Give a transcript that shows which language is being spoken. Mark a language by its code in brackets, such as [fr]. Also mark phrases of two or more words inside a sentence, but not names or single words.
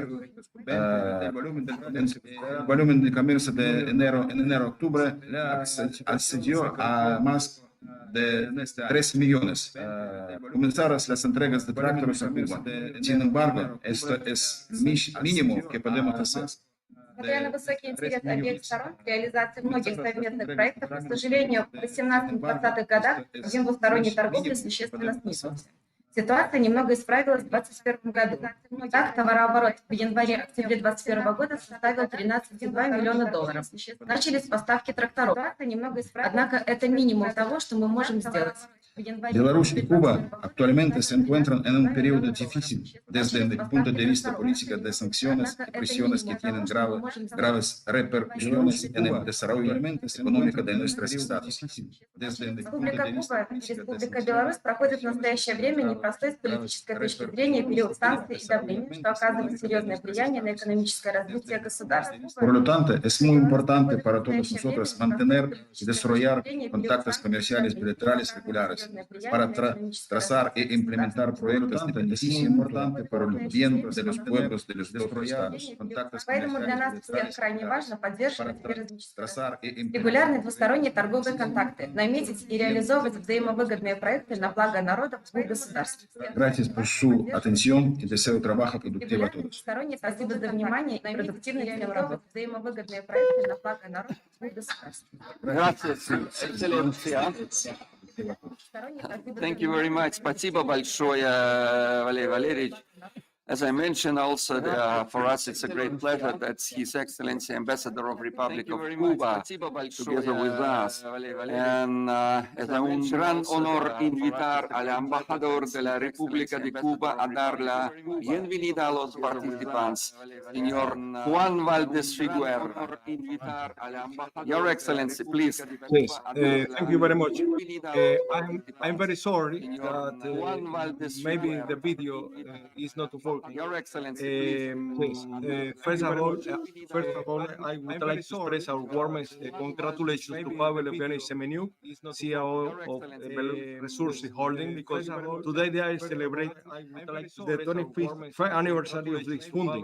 [es] El volumen de comercio de enero a octubre accedió a más de 13 millones. Comenzaron las entregas de tractores a Cuba. Sin embargo, esto es mínimo que podemos hacer. [ru] Несмотря на высокий интерес обеих сторон к реализации многих совместных проектов, к сожалению, в 18-20-х годах объем двусторонней торговли существенно снизился. Ситуация немного исправилась в 2021 году. Так, товарооборот в январе-октябре 2021 года составил $13,2 миллиона. Начались поставки тракторов. Однако это минимум того, что мы можем сделать. [es] Belarús y Cuba actualmente se encuentran en un periodo difícil desde el punto de vista político de sanciones y presiones que tienen graves repercusiones en el desarrollo económico de nuestros estados. [ru] Республика Куба и Республика Беларусь проходят в настоящее время непростой с политической точки зрения период санкций и давления, что оказывает серьезное влияние на экономическое развитие государств. [es] Por lo tanto, es muy importante para todos nosotros mantener y desarrollar contactos comerciales bilaterales regulares para trazar e implementar proyectos de beneficio importante para el bien de los pueblos de los dos estados. [ru] Поэтому для нас всех крайне важно поддерживать и регулярные двусторонние торговые контакты, наметить и реализовывать взаимовыгодные проекты на благо народов и государств. [es] Gracias por su atención y deseo trabajo productivo a todos. [ru] Спасибо за внимание и продуктивной всем работы. Взаимовыгодные проекты на благо народов и государств. [es] Gracias, Excellencia. [en] Thank you very much. [ru] Спасибо большое, Валерий Валерьевич. [en] As I mentioned also, for us it's a great pleasure that His Excellency Ambassador of Republic of Cuba together with us. [es] And es un gran honor invitar al embajador de la República de Cuba a dar la bienvenida a los participantes, señor Juan Valdés Figueroa. [en] Your Excellency, please. Yes, thank you very much. I'm very sorry that maybe the video is not working. Your Excellency, Yes, first of all, I would like to express our warmest congratulations to Pavel Evgeny Semeniuk, CEO of Belarus Holding, because today they are celebrating the 25th anniversary of this funding.